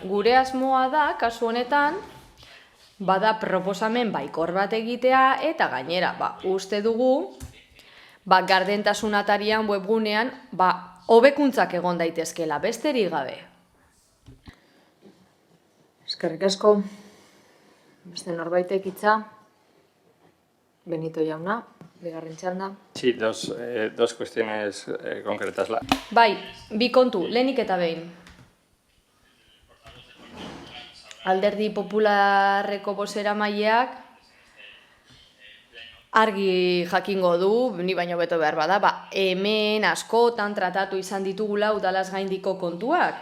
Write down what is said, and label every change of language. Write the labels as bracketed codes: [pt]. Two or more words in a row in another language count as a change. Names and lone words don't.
[eu] Gure asmoa da, kasu honetan, bada proposamen baikor bat egitea eta gainera, uste dugu, gardentasun atarian, webgunean, hobekuntzak egon daitezkela, besterik gabe. Eskerrik asko. Beste norbaitek hitza. Benito jauna, bigarren txanda. [es] Sí, dos cuestiones concretas. [eu] Bai, bi kontu, lehenik eta behin. Alderdi Popularreko bozeramaileak argi jakingo du, ni baino beto behar bada, hemen askotan tratatu izan ditugula udalaz gaindiko kontuak.